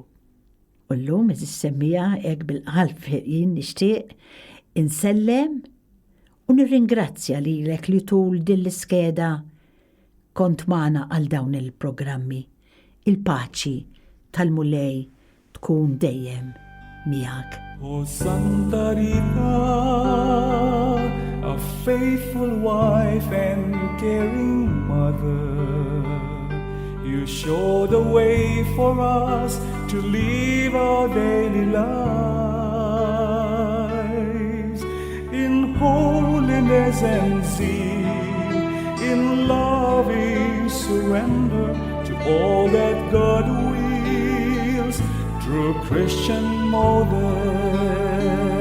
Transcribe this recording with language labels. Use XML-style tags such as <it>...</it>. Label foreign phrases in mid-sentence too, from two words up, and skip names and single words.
<mt>U llum eżis semmija hekk bil-qalb jien nixtieq insellem u nirringrazzja lilek li tul din l-iskeda kont magħna għal dawn il-programmi. Il-paċi tal-Mulej tkun dejjem miegħek.</mt> <en>O Santa Rita, a faithful wife and caring mother, you show the way for us to live our daily lives in holiness and zeal, in loving surrender to all that God wills through Christian model.</en>